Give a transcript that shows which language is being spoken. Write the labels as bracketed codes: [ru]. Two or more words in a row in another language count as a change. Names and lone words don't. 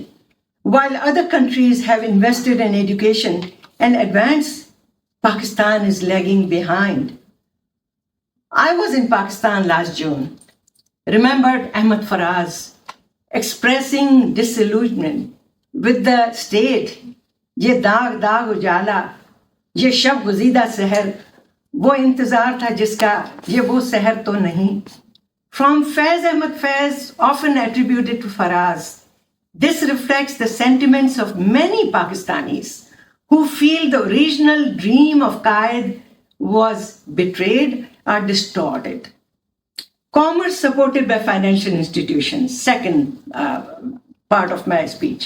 [en] While other countries have invested in education and advanced, Pakistan is lagging behind. I was in Pakistan last June. Remembered Ahmed Faraz expressing disillusionment with the state. [ur] یہ داغ داغ اجالا، یہ شب گزیدہ سحر، وہ انتظار تھا جس کا، یہ وہ سحر تو نہیں. [en] From Faiz Ahmed Faiz, often attributed to Faraz, this reflects the sentiments of many Pakistanis who feel the original dream of Quaid was betrayed or distorted. Commerce supported by financial institutions, second part of my speech.